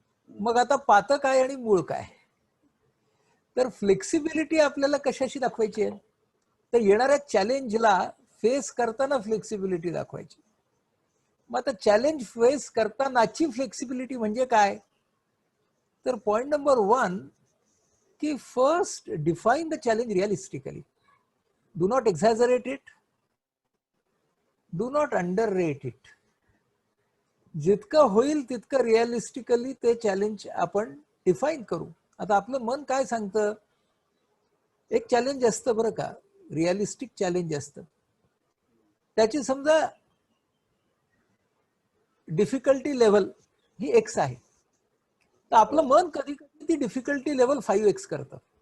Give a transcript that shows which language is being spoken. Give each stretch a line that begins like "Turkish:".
Marathi: मग आता पातं काय आणि मूळ काय? तर फ्लेक्सिबिलिटी आपल्याला कशाशी दाखवायची आहे, तर येणाऱ्या चॅलेंजला फेस करताना फ्लेक्सिबिलिटी दाखवायची. मग आता चॅलेंज फेस करतानाची फ्लेक्सिबिलिटी म्हणजे काय, तर पॉइंट नंबर 1 की
English: First define the challenge realistically. Do not exaggerate it, do not underrate it.
Marathi: जितकं होईल तितकं रिअलिस्टिकली ते चॅलेंज आपण डिफाईन करू. आता आपलं मन काय सांगतं, एक चॅलेंज असतं बरं का, रिअलिस्टिक चॅलेंज असतं, त्याची समजा डिफिकल्टी लेवल ही एक्स आहे, तर आपलं मन कधी कधी ती डिफिकल्टी लेवल 5x करतं.